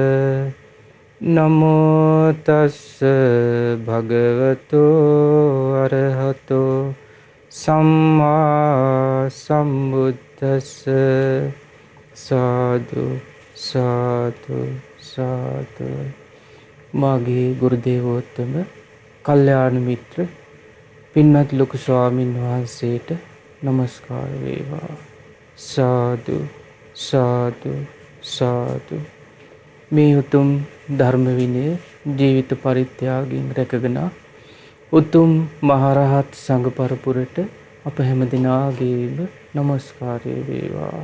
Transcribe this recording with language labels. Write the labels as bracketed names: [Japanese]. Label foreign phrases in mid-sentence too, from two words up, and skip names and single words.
[Pali] නමෝ තස්ස භගවතෝ අරහතෝ සම්මා සම්බුද්දස්ස. සාදු සාදු සාදු. [Sinhala] මාගේ ගුරු දේවෝත්තම කල්යාණ මිත්‍ර පින්වත් ලොකු ස්වාමින් වහන්සේට নমස්කාර වේවා. [Pali] සාදු සාදු සාදු. [Sinhala] මේ උතුම් ධර්ම විනය ජීවිත පරිත්‍යාගයෙන් රැකගෙන උතුම් මහරහත් සංඝ පරපුරට අප හැම දිනාගේම নমස්කාරය වේවා.